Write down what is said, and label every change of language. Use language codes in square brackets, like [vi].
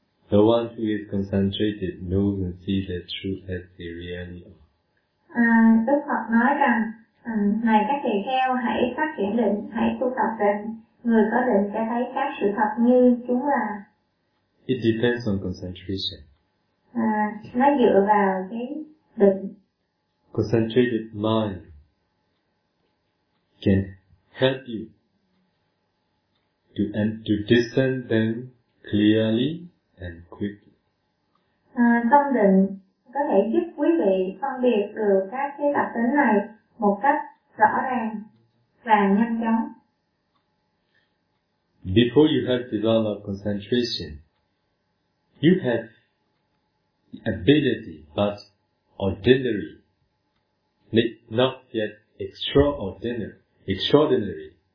[en] The one who is concentrated knows and sees the truth as they really are. [vi] Đức Phật nói rằng, này các tỳ kheo, hãy phát triển định, hãy tu tập định. Người có định sẽ thấy các sự thật như chúng là. [en] It depends on concentration. [vi] nó dựa vào cái định. [en] Concentrated mind can help you to discern them clearly and quickly. [vi] Tâm định có thể giúp quý vị phân biệt được các cái tập tính này một cách rõ ràng và nhanh chóng. [en] Before you have developed concentration, you have the ability, but ordinary, not yet extraordinary, extraordinary.